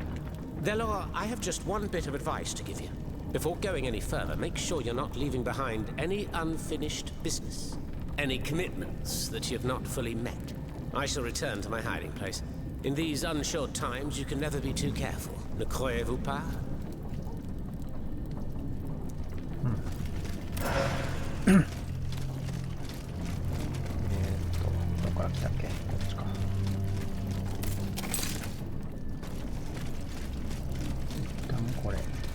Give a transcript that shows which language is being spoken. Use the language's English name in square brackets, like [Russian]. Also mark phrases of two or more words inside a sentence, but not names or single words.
[English] Delor, I have just one bit of advice to give you. Before going any further, make sure you're not leaving behind any unfinished business. Any commitments that you've not fully met. I shall return to my hiding place. In these unsure times, you can never be too careful. [French] Ne croyez-vous pas? [Japanese] どこから来たっけ？こっちか。一旦これ。